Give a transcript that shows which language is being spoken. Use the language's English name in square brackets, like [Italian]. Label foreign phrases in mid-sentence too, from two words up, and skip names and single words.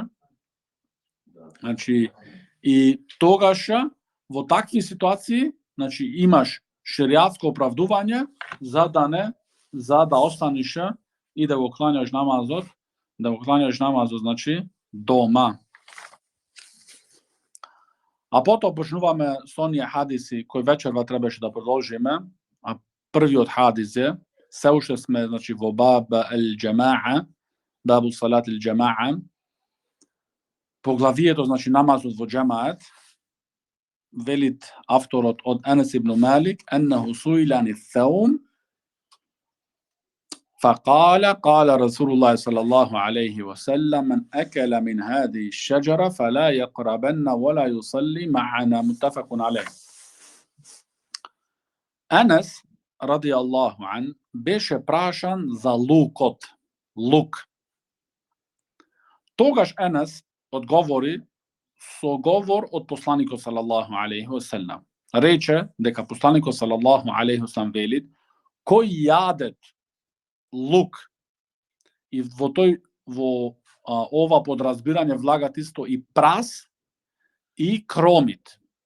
[Macedonian] Значи и тогаш во такви ситуации, значи имаш шеријатско оправдување за да останеш и да го клањаш намазот, значи дома. А потоа почнуваме со оние хадиси кои вечерва требаше да продолжиме. А првиот хадис е, се уште сме значи во [Arabic] باب الجماعة, باب صلاة الجماعة. [Macedonian] Поглавието значи намазот во џамаат. Велит авторот од [Arabic] Анас ибн Малик, أنه سئل عن ثوم فقال قال رسول الله صلى الله عليه وسلم من أكل من هذه الشجرة فلا يقربن ولا يصلي معنا متفق عليه. [Macedonian] Анас [Arabic] رضي الله عنه [Macedonian] беше прашан за лук. Тогаш Анас одговори со говор од посланикот [Arabic] صلى الله عليه وسلم. [Macedonian] Рече дека посланикот [Arabic] صلى الله عليه وسلم [Macedonian] велит: кој јадет лук, и во ова подразбирање влагат исто и прас и кромит.